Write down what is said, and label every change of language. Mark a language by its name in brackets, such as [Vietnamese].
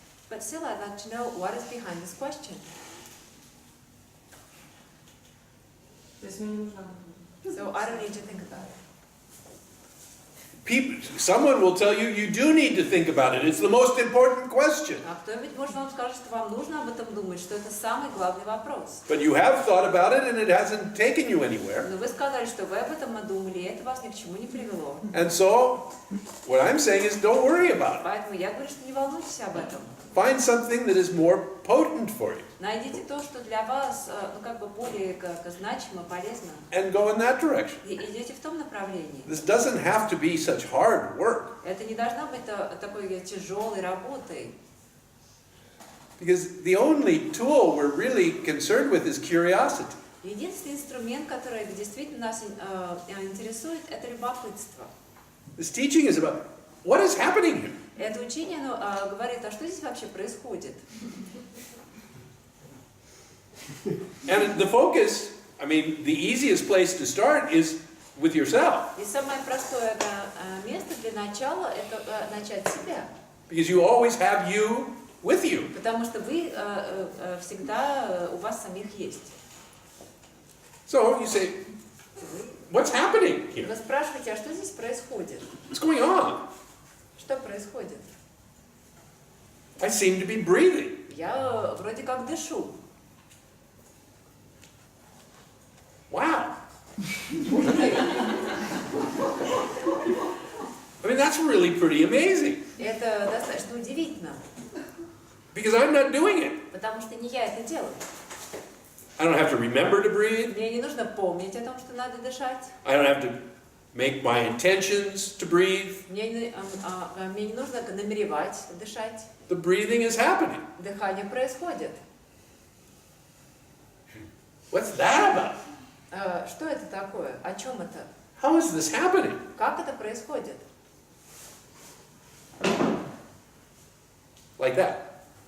[English] But still, I'd like to know what is behind this question. [Russian] То есть мне не нужно об этом [English] So I don't need to think about it. Someone will tell you you do need to think about it. It's the most important question. [Russian] А кто-нибудь, может, вам скажет, что вам нужно об этом думать, что это самый главный вопрос. [English] But you have thought about it and it hasn't taken you anywhere. [Russian] Но вы сказали, что вы об этом думали, и это вас ни к чему не привело. [English] And so, what I'm saying is don't worry about it. [Russian] Поэтому я говорю, что не волнуйтесь об этом. [English] Find something that is more potent for you. [Russian] Найдите то, что для вас, более значимо, полезно. [English] And go in that direction. [Russian] И идите в том направлении. [English] This doesn't have to be such hard work. [Russian] Это не должна быть такой тяжелой работой. [English] Because the only tool we're really concerned with is curiosity. [Russian] Единственный инструмент, который действительно нас интересует, это любопытство. [English] This teaching is about what is happening here. [Russian] Это учение говорит, а что здесь вообще происходит? [English] And the focus, I mean, the easiest place to start is with yourself. [Russian] И самое простое место для начала – это начать с себя. [English] Because you always have you with you. [Russian] Потому что вы всегда, у вас самих есть. [English] So you say, what's happening here? [Russian] Вы спрашиваете, а что здесь происходит? [English] What's going on? [Russian] Что происходит? [English] I seem to be breathing. [Russian] Я вроде как дышу. [English] Wow. I mean, that's really pretty amazing. [Russian] Это достаточно удивительно, [English] Because I'm not doing it. [Russian] потому что не я это делаю. [English] I don't have to remember to breathe. [Russian] Мне не нужно помнить о том, что надо дышать. [English] I don't have to make my intentions to breathe. [Russian] Мне не нужно намеревать дышать. [English] The breathing is happening. [Russian] Дыхание происходит. [English] What's that about? [Russian] Что это такое? О чем это? [English] How is this happening? [Russian] Как это происходит? [English] Like that.